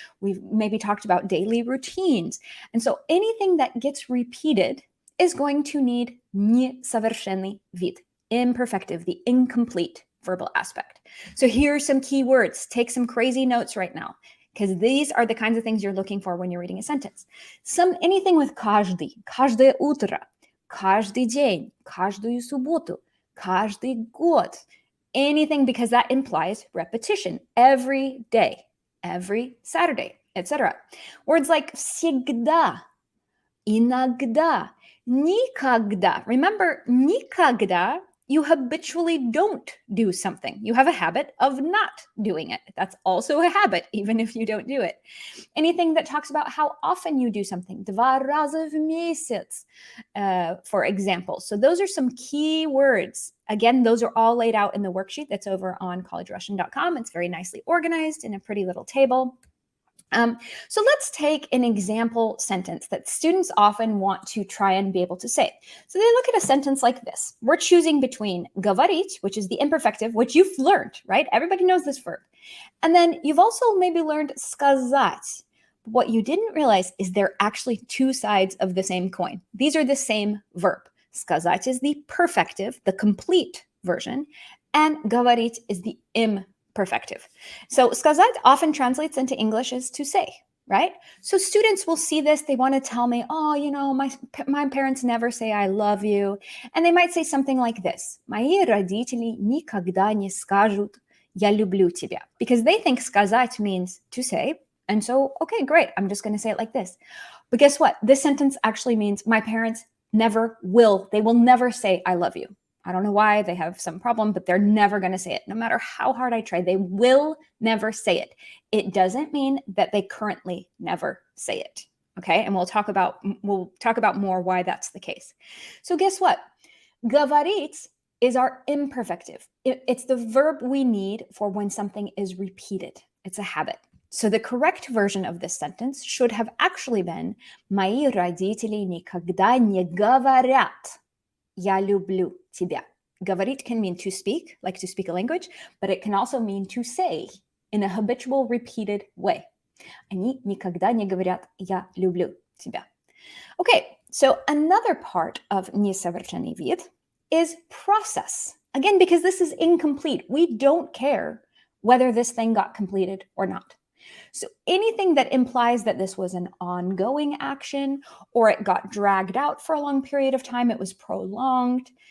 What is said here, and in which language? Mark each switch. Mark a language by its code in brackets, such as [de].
[en] We've maybe talked about daily routines. And so anything that gets repeated is going to need несовершенный вид, imperfective, the incomplete verbal aspect. So here are some key words. Take some crazy notes right now, because these are the kinds of things you're looking for when you're reading a sentence. Anything with [ru] каждый, каждое утро, каждый день, каждую субботу, каждый год. [en] Anything, because that implies repetition every day, every Saturday, etc. Words like всегда, иногда, никогда. Remember, никогда, you habitually don't do something. You have a habit of not doing it. That's also a habit, even if you don't do it. Anything that talks about how often you do something. [ru] Два раза в месяц, [en] for example. So those are some key words. Again, those are all laid out in the worksheet that's over on collegerussian.com. It's very nicely organized in a pretty little table. So let's take an example sentence that students often want to try and be able to say. So they look at a sentence like this. We're choosing between говорить, which is the imperfective, which you've learned, right? Everybody knows this verb. And then you've also maybe learned сказать. What you didn't realize is they're actually 2 sides of the same coin. These are the same verb. Сказать is the perfective, the complete version, and говорить is the imperfective. So сказать often translates into English as to say, right? So students will see this. They want to tell me, oh, you know, my parents never say I love you. And they might say something like this. [ru] Мои родители никогда не скажут я люблю тебя. [en] Because they think сказать means to say. And so, okay, great. I'm just going to say it like this. But guess what? This sentence actually means my parents never will. They will never say I love you. I don't know why, they have some problem, but they're never going to say it. No matter how hard I try, they will never say it. It doesn't mean that they currently never say it. Okay. And we'll talk about more why that's the case. So guess what? Говорить is our imperfective. It's the verb we need for when something is repeated. It's a habit. So the correct version of this sentence should have actually been [ru] мои родители никогда не говорят я люблю тебя. [en] Говорить can mean to speak, like to speak a language, but it can also mean to say in a habitual, repeated way. [ru] Они никогда не говорят я люблю тебя. [en] Okay, so another part of несовершенный вид is process. Again, because this is incomplete. We don't care whether this thing got completed or not. So anything that implies that this was an ongoing action or it got dragged out for a long period of time, it was prolonged.